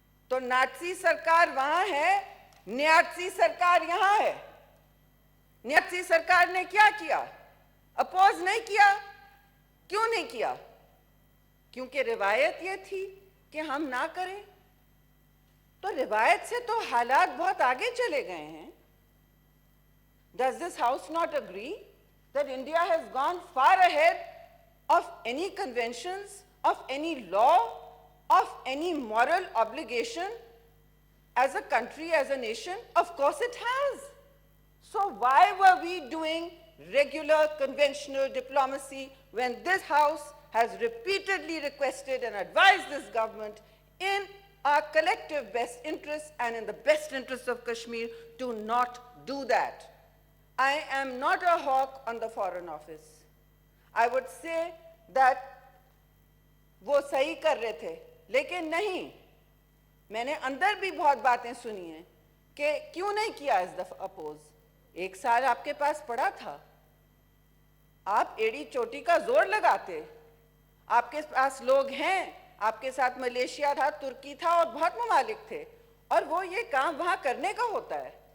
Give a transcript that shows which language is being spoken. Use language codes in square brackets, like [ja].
[ur] تو ناٹسی سرکار وہاں ہے، نیاتسی سرکار یہاں ہے۔ نیاتسی سرکار نے کیا کیا؟ اپوز نہیں کیا۔ کیوں نہیں کیا؟ کیونکہ روایت یہ تھی کہ ہم نہ کریں۔ تو روایت سے تو حالات بہت آگے چلے گئے ہیں۔ [en] Does this House not agree that India has gone far ahead of any conventions, of any law, of any moral obligation as a country, as a nation? Of course it has. So why were we doing regular conventional diplomacy when this House has repeatedly requested and advised this government in our collective best interests and in the best interests of Kashmir to not do that? I am not a hawk on the Foreign Office. I would say that [ur] وہ صحیح کر رہے تھے، لیکن نہیں، میں نے اندر بھی بہت باتیں سنی ہیں کہ کیوں نہیں کیا اس دفعہ اپوز۔ 1 سال آپ کے پاس پڑا تھا، آپ ایڑی چوٹی کا زور لگاتے، آپ کے پاس لوگ ہیں، آپ کے ساتھ ملیشیا تھا، ترکی تھا اور بہت ممالک تھے، اور وہ یہ کام وہاں کرنے کا ہوتا ہے۔